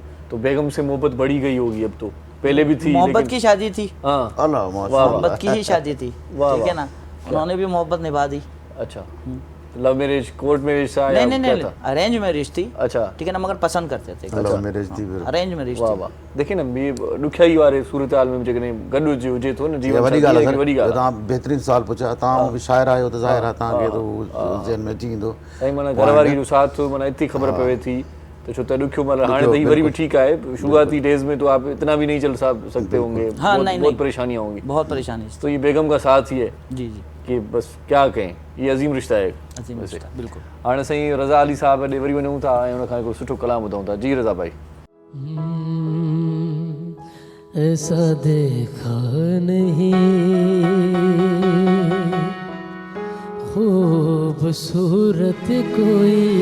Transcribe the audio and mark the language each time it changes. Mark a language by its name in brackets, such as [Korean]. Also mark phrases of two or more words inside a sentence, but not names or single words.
[Urdu] تو بیگم سے محبت بڑھی گئی ہوگی اب تو، پہلے بھی تھی محبت کی شادی تھی, हाँ اللہ ماشاءاللہ, محبت کی ہی شادی تھی، ٹھیک ہے نا، انہوں نے بھی محبت نبھا دی. [English] अच्छा, love marriage, court marriage [Urdu] تھا یا नहीं क्या नहीं, था? [English] arrange marriage थी, [Urdu] अच्छा, ٹھیک ہے نا، مگر پسند کرتے تھے, [English] love marriage [Urdu] تھی پھر. [English] arrange marriage [Urdu] वाह थी। [Sindhi] वाह। [Urdu] دیکھیے نا، یہ [Sindhi] ॾुखियाई वारे सूरत हाल में जेकॾहिं गॾु हुजे थो न [Urdu] ये जीवन [Sindhi] वॾी [Urdu] साथी, [Sindhi] ॻाल्हि इहा आहे वॾी सर, ॻाल्हि आहे। तव्हां बहितरीनु सुवालु पुछिया, तव्हां बि शाइर आहियो त ज़ाहिर आहे तव्हांखे त ज़हन में अची ईंदो। साईं माना घरवारी जो साथ माना इतनी खबर पवे थी तो छो त ॾुखियो मतलब हाणे त ही वरी भी ठीक है, [Urdu] شروعاتی ڈیز میں تو آپ اتنا بھی نہیں چل سکتے ہوں گے, ہاں، نہیں, बहुत नहीं। پریشانیاں ہوں گی, بہت پریشانی تھی. تو یہ بیگم کا ساتھ ہی ہے جی جی, کہ بس کیا کہیں، یہ عظیم رشتہ ہے. عظیم رشتہ، بالکل. [Sindhi] हाणे साईं रज़ा अली साहब ॾे वरी वञूं था ऐं उनखां हिकिड़ो सुठो कलाम ॿुधूं था। जी रज़ा भाई। [Urdu] ایسا دیکھا نہیں خوبصورت کوئی